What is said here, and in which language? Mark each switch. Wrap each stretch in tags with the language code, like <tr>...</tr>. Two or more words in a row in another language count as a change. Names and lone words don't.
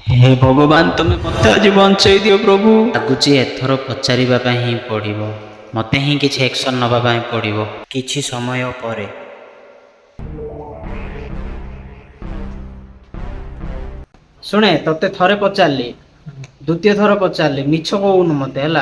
<hi>हे भगवान तुम मत आज बंचाई दियो प्रभु।</hi> <or>ଲାଗୁଛି ଏଥର ପଚାରିବା ପାଇଁ ହିଁ ପଡ଼ିବ, ମୋତେ ହିଁ କିଛି ଆକ୍ସନ୍ ନେବା ପାଇଁ ପଡ଼ିବ। କିଛି ସମୟ ପରେ ଶୁଣେ, ତତେ ଥରେ ପଚାରିଲି, ଦ୍ୱିତୀୟ ଥର ପଚାରିଲି, ମିଛ କହୁନୁ ମତେ ହେଲା।</or>